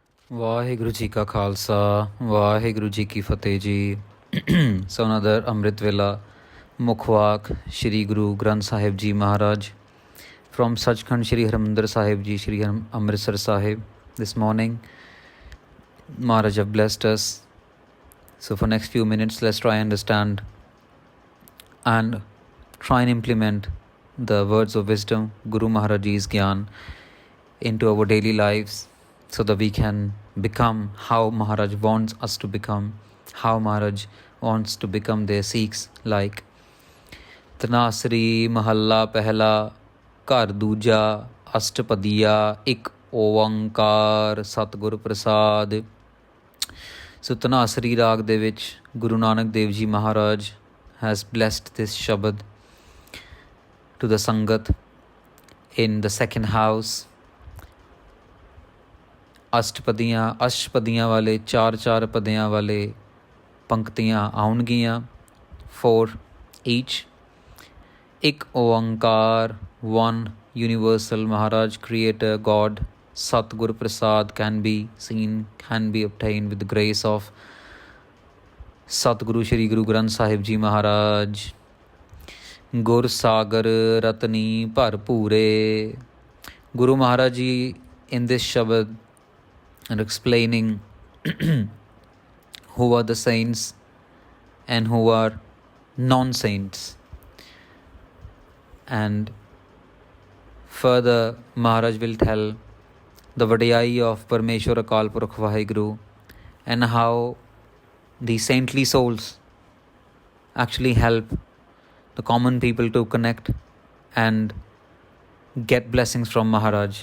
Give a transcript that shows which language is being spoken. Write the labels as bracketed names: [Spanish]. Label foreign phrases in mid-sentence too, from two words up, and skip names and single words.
[Punjabi] ਵਾਹਿਗੁਰੂ ਜੀ ਕਾ ਖਾਲਸਾ ਵਾਹਿਗੁਰੂ ਜੀ ਕੀ ਫਤਿਹ ਜੀ। [English] So another Amrit Vela Mukhwak Shri Guru Granth Sahib Ji Maharaj from Sachkhand Sri Harimandir Sahib Ji Sri Amritsar Sahib. This morning Maharaj have blessed us. So for next few minutes let's try and understand and try and implement the words of wisdom Guru Maharaj Ji's Gyan into our daily lives, so that we can become how Maharaj wants us to become, how Maharaj wants to become their Sikhs like. [Punjabi] ਧਨਾਸਰੀ ਮਹਲਾ ਪਹਿਲਾ ਘਰੁ ਦੂਜਾ ਅਸਟਪਦੀਆ ਇਕ ਓਅੰਕਾਰ ਸਤਿਗੁਰ ਪ੍ਰਸਾਦਿ. [English] So [Punjabi] ਧਨਾਸਰੀ ਰਾਗ ਦੇ ਵਿਚ [English] Guru Nanak Dev Ji Maharaj has blessed this shabad to the Sangat in the second house. [Punjabi] ਅਸ਼ਟਪਦੀਆਂ ਵਾਲੇ ਚਾਰ ਪਦਿਆਂ ਵਾਲੇ ਪੰਕਤੀਆਂ ਆਉਣਗੀਆਂ 4 each. ਇੱਕ ਓੰਕਾਰ, [English] one universal Maharaj, creator, God. [Punjabi] ਸਤਿਗੁਰ ਪ੍ਰਸਾਦਿ [English] can be seen, can be obtained with the grace of Satguru Shri Guru Granth Sahib Ji Maharaj. [Punjabi] ਗੁਰੁ ਸਾਗਰੁ ਰਤਨੀ ਭਰਪੂਰੇ. [English] Guru Maharaj Ji in this shabad and explaining who are the saints and who are non-saints. And further Maharaj will tell the vadiyai of Parmeshwar Akal Purkh Vaheguru and how the saintly souls actually help the common people to connect and get blessings from Maharaj.